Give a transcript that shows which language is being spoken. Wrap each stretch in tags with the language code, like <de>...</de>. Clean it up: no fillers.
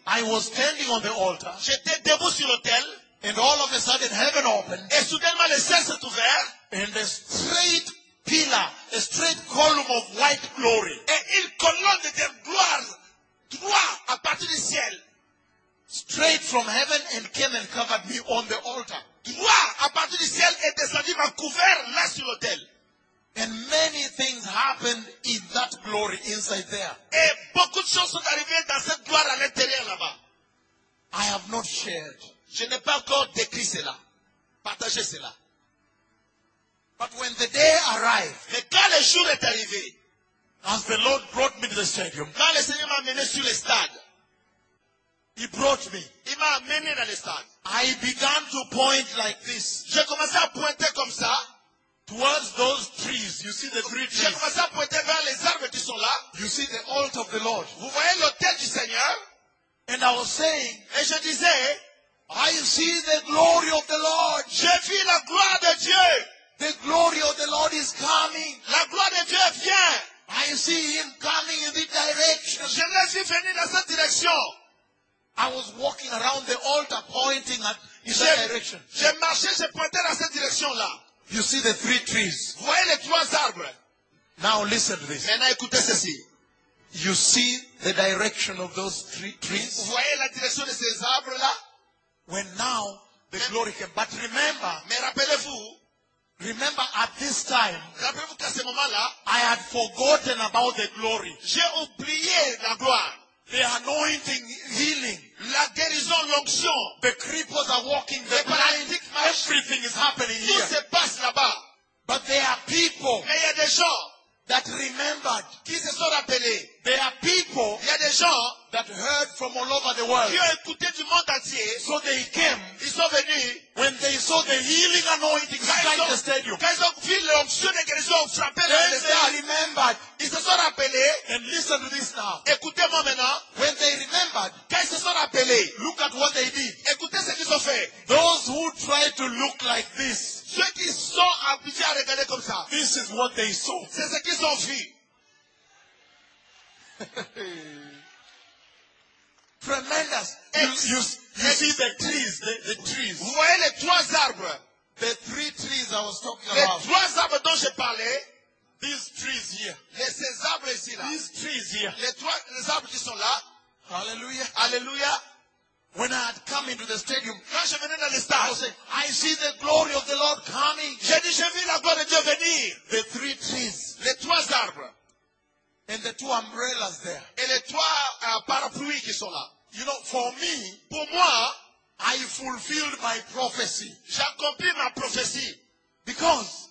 <en>I was standing on the altar.</en> <fr>J'étais debout sur l'autel.</fr> <en>And all of a sudden, heaven opened.</en> <fr>Et soudainement, le ciel s'est ouvert.</fr> <en>And a straight pillar, a straight column of white glory.</en> <fr>Et une colonne de gloire, droit à partir du ciel.</fr> <en>Straight from heaven and came and covered me on the altar.</en> <fr>Droit à partir du ciel et descendu m'a couvert là sur l'autel.</fr> <en>And many things happened in that glory inside there.</en> <fr>Et beaucoup de choses sont arrivées dans cette gloire à l'intérieur là-bas.</fr> <en>I have not shared.</en> <fr>Je n'ai pas encore décrit cela, partagé cela.</fr> <en>But when the day arrived,</en> <fr>mais quand le jour est arrivé,</fr> <en>as the Lord brought me to the stadium,</en> <fr>quand le Seigneur m'a amené sur le stade,</fr> <en>He brought me.</en> <fr>Il m'a amené dans le stade.</fr> <en>I began to point like this.</en> <fr>J'ai commencé à pointer comme ça.</fr> <en>Towards those trees, you see the three trees.</en> <fr>J'ai commencé à pointer vers les arbres qui sont là.</fr> <en>You see the altar of the Lord.</en> <fr>Vous voyez l'autel du Seigneur.</fr> <en>And I was saying,</en> <fr>et je disais,</fr> <en>I see the glory of the Lord.</en> <fr>Je vis la gloire de Dieu.</fr> <en>The glory of the Lord is coming.</en> <fr>La gloire de Dieu vient.</fr> <en>I see Him coming in this direction.</en> <fr>Je le suis venu dans cette direction.</fr> <en>I was walking around the altar pointing at that direction.</en> <fr>Je marchais, je pointais dans cette direction-là.</fr> <en>You see the three trees.</en> <fr>Vous voyez les trois arbres.</fr> <en>Now listen to this.</en> <fr>Maintenant écoutez ceci.</fr> <en>You see the direction of those three trees.</en> <fr>Vous voyez la direction de ces arbres-là.</fr> <en>When now the glory came. But remember.</en> <fr>Mais rappelez-vous.</fr> <en>Remember at this time,</en> <fr>rappelez-vous qu'à ce moment-là,</fr> <en>I had forgotten about the glory.</en> <fr>J'ai oublié la gloire.</fr> <en>The anointing, healing,</en> <fr>la guérison, l'onction.</fr> <en>The cripples are walking. The blind. Everything is happening</en> <fr>tout</fr> <en>here.</en> <fr>Tout se passe là-bas.</fr> <en>But there are people.</en> <fr>Mais il y a des gens</fr> <en>that remembered.</en> <fr>Qui se sont rappelés.</fr> <en>There are people.</en> <fr>Il y a des gens</fr> <en>that heard from all over the world.</en> <fr>Qui ont écouté du monde entier.</fr> <en>So they came.</en> <fr>Ils sont venus.</fr> <en>When they saw the healing anointing strike the stadium.</en> <fr>Quand ils ont vu l'onction de guérison frapper le stade.</fr> <en>They remembered.</en> <fr>Ils se sont rappelés.</fr> <en>And listen to this now.</en> <fr>Écoutez-moi maintenant.</fr> <en>When they remembered.</en> <fr>Quand ils se sont rappelés.</fr> <en>Look at what they did.</en> <fr>Écoutez ce qu'ils ont fait.</fr> <en>Those who tried to look like this.</en> <fr>Ceux qui sont habitués à regarder comme ça.</fr> <en>This is what they saw.</en> <fr>C'est ce qu'ils ont vu.</fr> <en>Tremendous. You see the trees, the trees.</en> <fr>Vous voyez les trois arbres.</fr> <en>The three trees I was talking</en> <fr>les</fr> <en>about.</en> <fr>Les trois arbres dont je parlais.</fr> <en>These trees here.</en> <fr>Les ces arbres ici là.</fr> <en>These trees here.</en> <fr>Les trois les arbres qui sont là. Hallelujah. Hallelujah.</fr> <en>When I had come into the stadium,</en> <fr>quand je venais dans le stade,</fr> <en>I see the glory of the Lord coming.</en> <fr>J'ai dit, je vis la gloire de Dieu venir.</fr> <en>The three trees.</en> <fr>Les trois arbres.</fr> <en>And the two umbrellas there.</en> <fr>Et les trois parapluies qui sont là.</fr> <en>You know, for me,</en> <fr>pour moi,</fr> <en>I fulfilled my prophecy.</en> <fr>J'accomplis ma prophétie.</fr> <en>Because,</en>